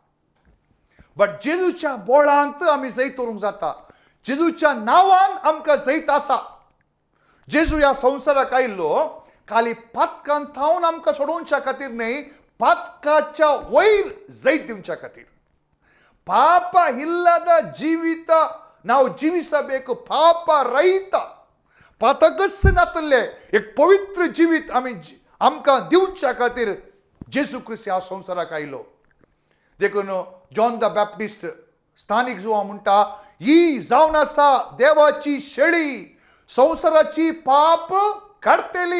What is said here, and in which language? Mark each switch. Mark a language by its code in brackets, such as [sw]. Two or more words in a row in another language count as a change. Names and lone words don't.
[kok] बट जेजूच्या बोळांत आमी जैत ओरूंक जाता. जेजूच्या नांवान आमकां जैत आसा. जेजू ह्या संवसाराक आयिल्लो खाली पातकांत थावन आमकां सोडोवच्या खातीर न्ही, पातकाच्या वयर जैत दिवच्या खातीर. [kn] ಪಾಪ ಇಲ್ಲದ ಜೀವಿತ ನಾವು ಜೀವಿಸಬೇಕು. ಪಾಪ ರಹಿತ [kok] पातकसनातले एक पवित्र जीवित आमकां दिवच्या खातीर जेजू ख्रिस्त ह्या संवसाराक आयलो. देखून जॉन द बॅप्टिस्ट स्थानीक जो म्हणटा, ही जावन आसा देवाची शेळी, संवसाराची पाप काडटली.